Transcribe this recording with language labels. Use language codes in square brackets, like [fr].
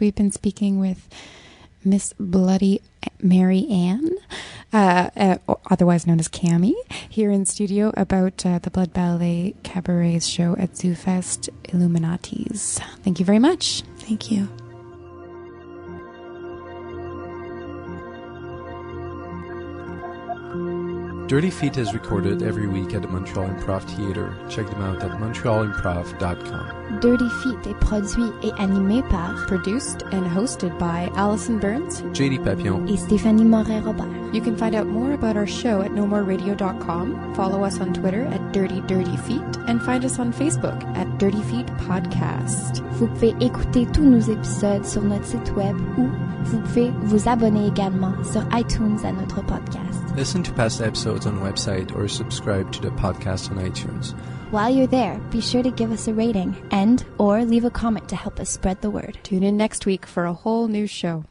[en] We've been speaking with Miss Bloody Mary Ann, otherwise known as Cami, here in studio about the Blood Ballet Cabaret's show at ZooFest, Illuminatis. Thank you very much. Thank you. Dirty Feet is recorded every week at the Montreal Improv Theatre. Check them out at montrealimprov.com. [fr] Dirty Feet est produit et animé par, [en] produced and hosted by Allison Burns, JD Papillon, [fr] et Stéphanie Moret-Robert. [en] You can find out more about our show at nomoreradio.com, follow us on Twitter at Dirty Feet, and find us on Facebook at Dirty Feet Podcast. [fr] Vous pouvez écouter tous nos épisodes sur notre site web ou vous pouvez vous abonner également sur iTunes à notre podcast. [en] Listen to past episodes on the website or subscribe to the podcast on iTunes. While you're there, be sure to give us a rating and or leave a comment to help us spread the word. Tune in next week for a whole new show.